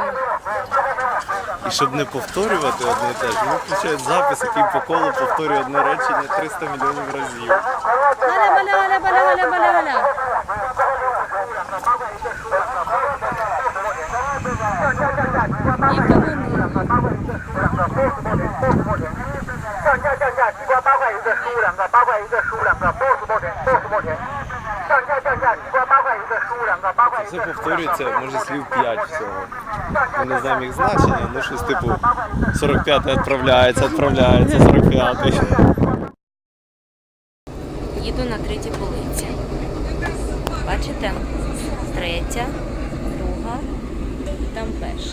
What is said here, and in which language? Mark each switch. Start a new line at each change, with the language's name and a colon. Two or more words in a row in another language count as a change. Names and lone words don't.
Ukrainian: і щоб не повторювати одне і те ж, вони включають запис, який по колу повторює одне речення 300 мільйонів разів. Галя-баля-галя-баля-галя-галя-галя. І кавуни.
Chinese: 上架降价，西瓜8块一个，15两个，8块一个，15两个，60毛钱，60毛钱。上架降价，西瓜8块一个，15两个，8块一
Ukrainian: Це
Chinese: 个。
Ukrainian: повторюється, може, слів 5 всього. Ми не знаємо їх значення, ну щось типу 45-й відправляється, 45-й. Їду на третій полиці. Бачите? Третя, друга, там перша.